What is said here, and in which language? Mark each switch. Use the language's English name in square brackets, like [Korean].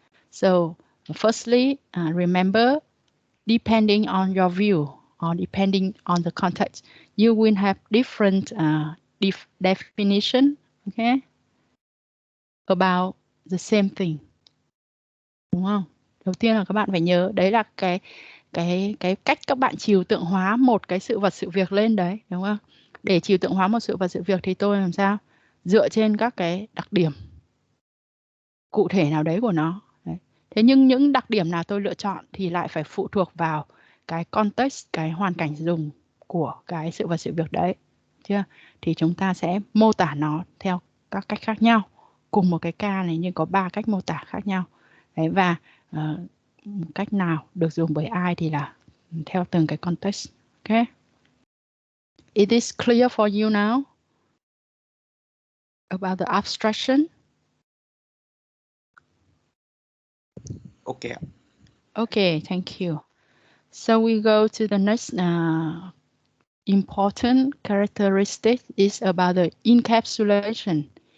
[English] So firstly, remember, depending on your view or depending on the context, you will have different definition, okay, about the same thing. [Vietnamese] Đúng không? Đầu tiên là các bạn phải nhớ đấy là cái cách các bạn trừu tượng hóa một cái sự vật sự việc lên đấy, đúng không? Để trừu tượng hóa một sự vật sự việc thì tôi làm sao? Dựa trên các cái đặc điểm cụ thể nào đấy của nó. Đấy. Thế nhưng những đặc điểm nào tôi lựa chọn thì lại phải phụ thuộc vào cái context, cái hoàn cảnh dùng của cái sự vật sự việc đấy. Chưa? Thì chúng ta sẽ mô tả nó theo các cách khác nhau. Cùng một cái ca này nhưng có 3 cách mô tả khác nhau. Đấy, và cách nào được dùng bởi ai thì là theo từng cái context. [English] Okay? It is clear for you now about the abstraction? Okay. Okay, thank you. So we go to the next important characteristic is about the encapsulation.